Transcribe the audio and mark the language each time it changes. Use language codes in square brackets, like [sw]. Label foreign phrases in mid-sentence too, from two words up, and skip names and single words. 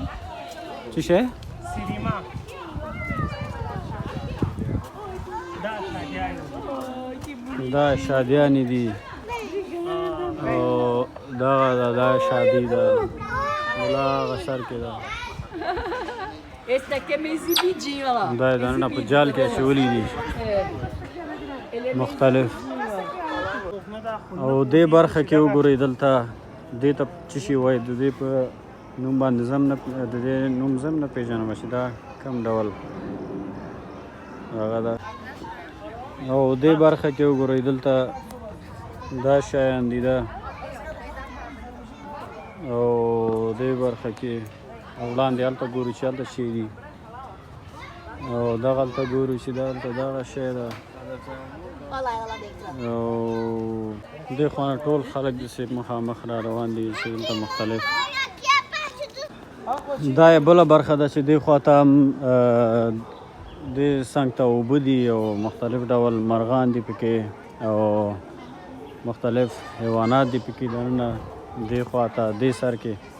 [ps] څه شی سینما دا شادیانې دي او دا شادي ده ملا هغه سر کې ده [pt] Esse daqui é meio exibidinho, olha lá. [ps] دا یې دننه په جال کې اچولي دي [pt] É. Ele é meio [ps] مختلف نه دا خو او دې برخه کې وګورئ دلته دې ته څه شي وایي د دې په نوم باندې زم نه د دې نوم زم نه پېژنم چې دا کوم ډول هغه ده او دې برخه کې وګورئ دلته دا شیان دي دا او دې برخه کې او وړاندې هلته ګورو چې هلته شی دي او دغه هلته ګورو چې دا هلته دغه شی ده [pt] Olha lá ela lá dentro. [ps] او دې خوا نه ټول خلک داسې مخامخ را روان دي چې دلته مختلف دا یې بله برخه ده چې دې خوا ته هم دې څنګ ته اوبه دي او مختلف ډول مرغان دي پکې او مختلف حیوانات دي پکې دننه دې خوا ته دې سر کې